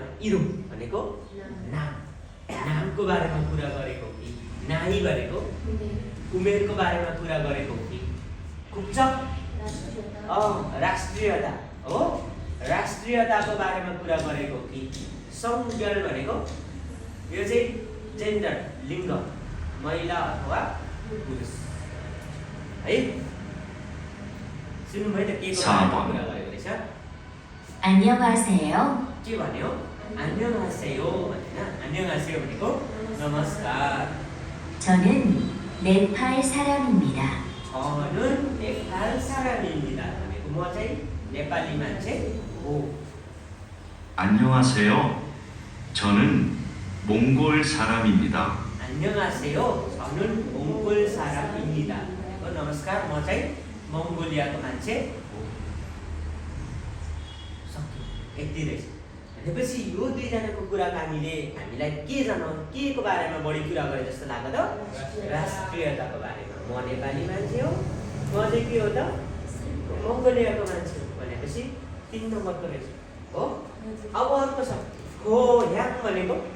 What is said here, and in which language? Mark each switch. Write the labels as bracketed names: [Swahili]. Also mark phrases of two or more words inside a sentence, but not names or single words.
[Nepali] इरुम भनेको नाम नामको बारेमा कुरा गरेको कि नाई भनेको उमेरको बारेमा कुरा गरेको कि कुप्चक राष्ट्रियता हो राष्ट्रियताको बारेमा कुरा गरेको कि संज्ञल भनेको यो चाहिँ जेन्डर लिङ्ग महिला अथवा पुरुष है सुन्नुभयो त के को बारेमा कुरा गरेको रहेछ [Korean] 안녕하세요. [Nepali] के भन्यो 안녕하세요 भनेन 안녕하세요 भनेको नमस्कार [Korean] 저는 네팔 사람입니다. 저는 नेपाल 사람입니다 [Nepali] भनेको म चाहिँ नेपाली मान्छे हो [Korean] 안녕하세요. 저는 몽골 사람입니다. 안녕하세요 저는 몽골 사람입니다 [Nepali] भनेको नमस्कार म चाहिँ मङ्गोलियाको मान्छे हो सक्यो यति रहेछ भनेपछि यो दुईजनाको कुराकानीले हामीलाई के जनाउँ के को बारेमा बढी कुरा गरे जस्तो लाग्यो त राष्ट्रियताको बारेमा म नेपाली मान्छे हो म चाहिँ के हो त मङ्गोलियाको मान्छे हो भनेपछि 3 नम्बरको रहेछ हो अब अर्को छ खोयाङ भनेको